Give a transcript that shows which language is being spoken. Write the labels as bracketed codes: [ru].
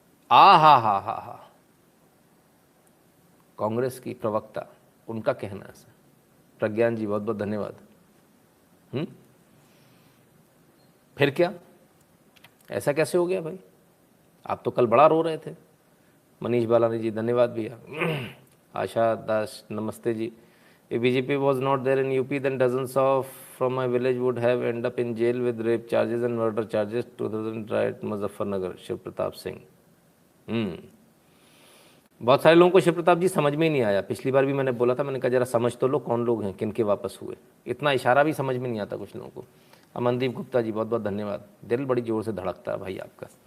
[hi] हा कांग्रेस की प्रवक्ता, उनका कहना है सर। प्रज्ञान जी बहुत बहुत धन्यवाद। फिर क्या, ऐसा कैसे हो गया भाई, आप तो कल बड़ा रो रहे थे। मनीष बालानी जी धन्यवाद भैया। आशा दास नमस्ते जी। [en] If BJP was not there in UP, then dozens of from my village would have ended up in jail with rape charges and murder charges. [hi] 2000 riot Muzaffarnagar, Shiv Pratap Singh. बहुत सारे लोगों को शिव प्रताप जी समझ में ही नहीं आया, पिछली बार भी मैंने बोला था, मैंने कहा जरा समझ तो लो कौन लोग हैं, किन के वापस हुए, इतना इशारा भी समझ में नहीं आता कुछ लोगों को। अमनदीप गुप्ता जी बहुत बहुत धन्यवाद, दिल बड़ी ज़ोर से धड़कता है भाई आपका।